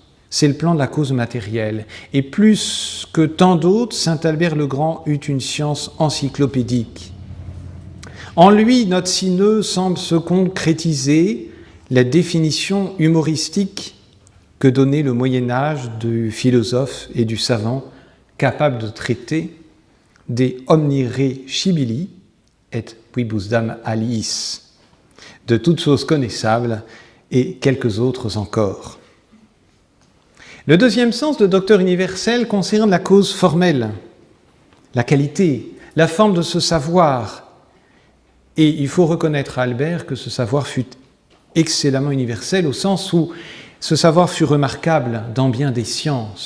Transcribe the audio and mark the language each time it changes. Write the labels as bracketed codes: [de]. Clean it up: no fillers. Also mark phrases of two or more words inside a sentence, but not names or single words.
[fr] C'est le plan de la cause matérielle. Et plus que tant d'autres, saint Albert le Grand eut une science encyclopédique. En lui, notre Sineux semble se concrétiser la définition humoristique que donnait le Moyen-Âge du philosophe et du savant capable de traiter [la] des omnire scibili et quibusdam aliis, [fr] de toutes choses connaissables et quelques autres encore. Le deuxième sens de docteur universel concerne la cause formelle, la qualité, la forme de ce savoir. Et il faut reconnaître à Albert que ce savoir fut excellemment universel au sens où ce savoir fut remarquable dans bien des sciences.